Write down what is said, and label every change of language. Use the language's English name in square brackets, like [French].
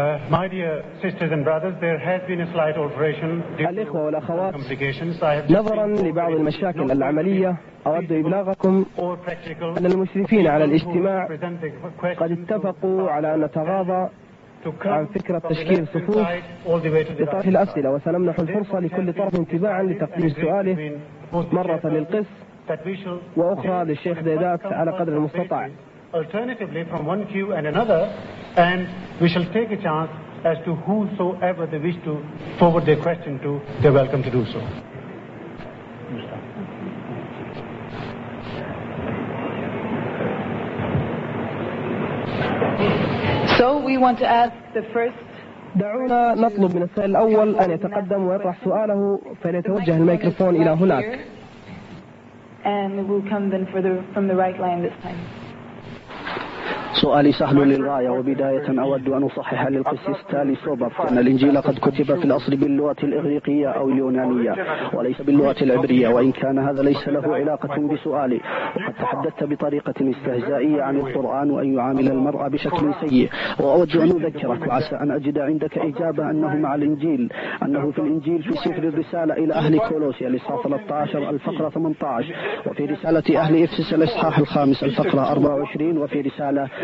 [English] My dear sisters and brothers, there has been a slight alteration due to complications. [Arabic] نظرا لبعض المشاكل العملية، أود إبلاغكم أن المشرفين على الاجتماع قد اتفقوا على أن نتغاضى عن فكرة تشكيل صفوف لطرح الأسئلة، وسنمنح الفرصة لكل طرف انتباعا لتقديم سؤاله مرة للقس وأخرى للشيخ ديدات على قدر المستطاع. [English] Alternatively, from one queue and another, and we shall take a chance as to whosoever they wish to forward their question to, they're welcome to do so. So we want to ask the first. [Arabic] دعونا نطلب من السائل الأول أن يتقدم ويطرح سؤاله، فليتوجه الميكروفون إلى هناك. [English] And we'll come then for the from the right line this time. [Arabic] سؤالي سهل للغاية، وبداية أود أن أصحح للقسيس تالي سوبر أن الإنجيل قد كتب في الأصل باللغة الإغريقية أو اليونانية وليس باللغة العبرية، وإن كان هذا ليس له علاقة بسؤالي، وقد تحدثت بطريقة استهزائية عن القرآن وأن يعامل المرأة بشكل سيء، وأود أن أذكرك وعسى أن أجد عندك إجابة أنه مع الإنجيل، أنه في الإنجيل في سفر الرسالة إلى أهل كولوسيا الإصحاح 13 الفقرة 18، وفي رسالة أهل إفسس الإصحاح الخامس الفقرة 24، وفي رسالة